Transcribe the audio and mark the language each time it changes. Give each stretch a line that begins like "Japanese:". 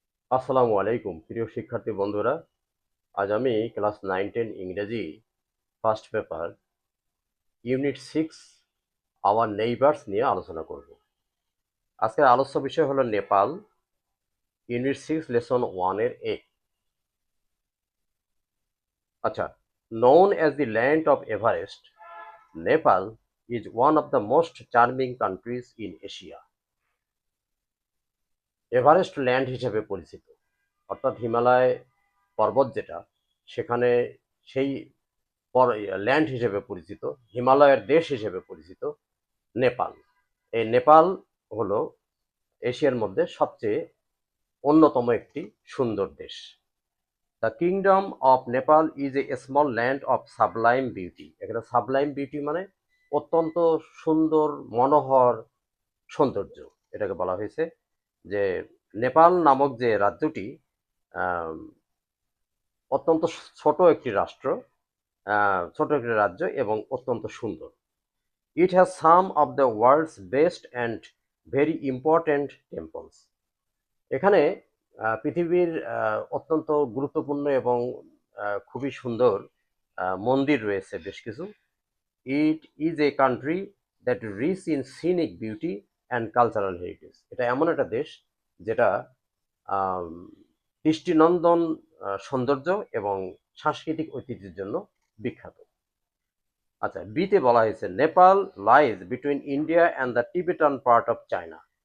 Bangla: আসসালামু আলাইকুম প্রিয় শিক্ষার্থী বন্ধুরা। আজ আমি ক্লাস 9-10 ইংরেজি first paper unit 6 hour neighbours নিয়ে আলোচনা করব। আজকের আলোচ্য বিষয় হলো নেপাল, ইউনিট 6 লেসন 1 এর এ।
English: আচ্ছা, known as the land of Everest, Nepal is one of the most charming countries in Asia.
Bangla: Everest land হিসেবে পরিচিত, অর্থাৎ হিমালয় পর্বত যেটা, সেখানে সেই ল্যান্ড হিসেবে পরিচিত, হিমালয়ের দেশ হিসেবে পরিচিত নেপাল। এই নেপাল হলো এশিয়ার মধ্যে সবচেয়ে অন্যতম একটি সুন্দর দেশ।
English: The kingdom of Nepal is a small land of sublime beauty.
Bangla: এখানে সাবলাইম বিউটি মানে অত্যন্ত সুন্দর, মনোহর সৌন্দর্য, এটাকে বলা হয়েছে। যে নেপাল নামক যে রাজ্যটি আম, অত্যন্ত ছোট একটি রাষ্ট্র, ছোট একটি রাজ্য এবং অত্যন্ত সুন্দর।
English: It has some of the world's best and very important temples.
Bangla: এখানে পৃথিবীর অত্যন্ত গুরুত্বপূর্ণ এবং খুবই সুন্দর মন্দির রয়েছে বেশ কিছু।
English: It is a country that rich in scenic beauty and cultural heritage.
Bangla: এটা এমন একটা দেশ যেটা আম, দৃষ্টিনন্দন সৌন্দর্য এবং সাংস্কৃতিক ঐতিহ্যের জন্য বিখ্যাত। আচ্ছা, বিতে বলা হয়েছে
English: Nepal lies between India and the Tibetan part of China.